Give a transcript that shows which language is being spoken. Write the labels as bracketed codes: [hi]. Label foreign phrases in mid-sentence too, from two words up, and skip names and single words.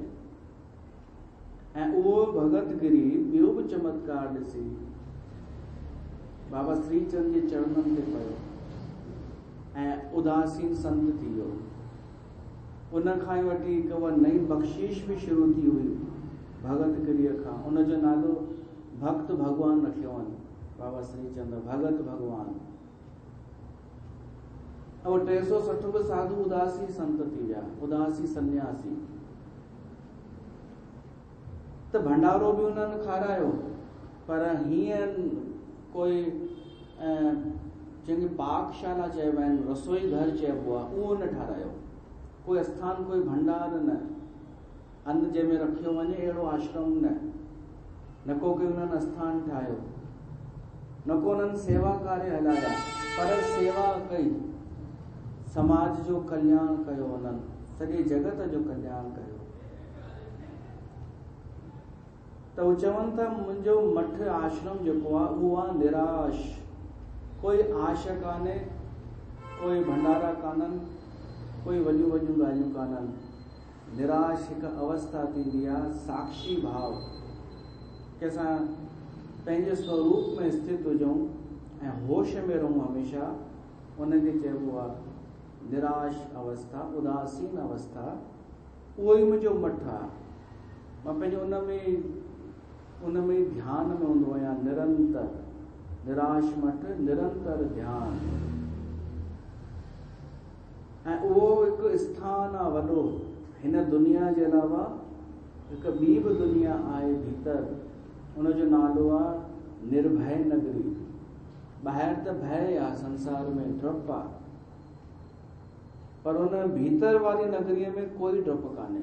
[sd] ऐं उहो भगत गिरी ॿियो बि चमत्कार ॾिसी बाबा श्रीचंद जे चरणनि ते पियो ऐं उदासीन संत थी वियो। उन खां ई वठी हिकु नई बख़्शीश बि शुरू थी हुई भगत गिरीअ खां। उनजो नालो भक्त भगवान रखियो वञ, बाबा श्रीचंद भगत भगवान। और 360 बि साधु उदासी संत थी विया, उदासी सन्यासी। त भंडारो बि उन्हनि खारायो, पर हीअं कोई जंहिंखे पाकशाला चइबा आहिनि, रसोई घर चइबो आहे, उहो न ठारायो। कोई स्थान, कोई भंडार न, अन्न जंहिंमें रखियो वञे अहिड़ो आश्रम न को कोई उन्हनि स्थान ठाहियो, न को उन्हनि सेवा कार्य हलाया, पर सेवा कई, समाज जो कल्याण कयो, उन्हनि सॼे जगत जो कल्याण कयो। त उहे चवनि था मुंहिंजो मठ आश्रम जेको आहे उहो आहे निराश, कोई आश कान्हे, कोई भंडारा कान्हनि, कोई वॾियूं वॾियूं ॻाल्हियूं कान्हनि। निराश हिकु अवस्था थींदी आहे, साक्षी भाव कि असां पंहिंजे स्वरूप में स्थित हुजूं ऐं होश में रहूं हमेशा, उनखे चइबो आहे निराश अवस्था, उदासीन अवस्था। उहो ई मुंहिंजो मठ आहे। मां पंहिंजो उन में ध्यान में हूंदो आहियां निरंतर। निराश मठ, निरंतर ध्यान। ऐं उहो हिकु स्थान आहे वॾो, हिन दुनिया जे अलावा हिकु ॿी बि दुनिया आहे भीतर, उनजो नालो आहे निर्भय नगरी। ॿाहिरि त भय आहे, संसार में डपु आहे, पर उन भीतर वारी नगरीअ में कोई डपु कान्हे।